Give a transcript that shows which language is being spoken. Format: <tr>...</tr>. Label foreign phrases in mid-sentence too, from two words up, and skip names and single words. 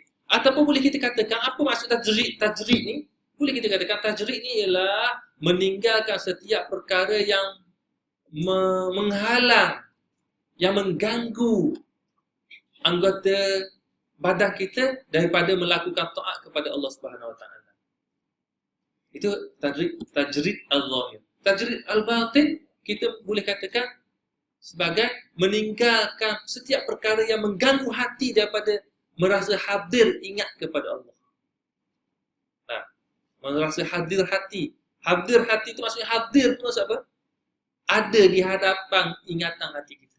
<ms>Ataupun boleh kita katakan, apa maksud tajrid ni? Boleh kita katakan tajrid ni ialah meninggalkan setiap perkara yang menghalang, yang mengganggu anggota badan kita daripada melakukan taat kepada Allah</ms> <ar>سبحانه وتعالى.</ar> <ms>Itu tajrid Allah.</ms> <ar>تجريد الباطن</ar> <ms>kita boleh katakan sebagai meninggalkan setiap perkara yang mengganggu hati daripada merasa hadir ingat kepada Allah. Merasa hadir hati. Hadir hati itu maksudnya hadir itu maksud apa? Ada di hadapan ingatan hati kita.</ms>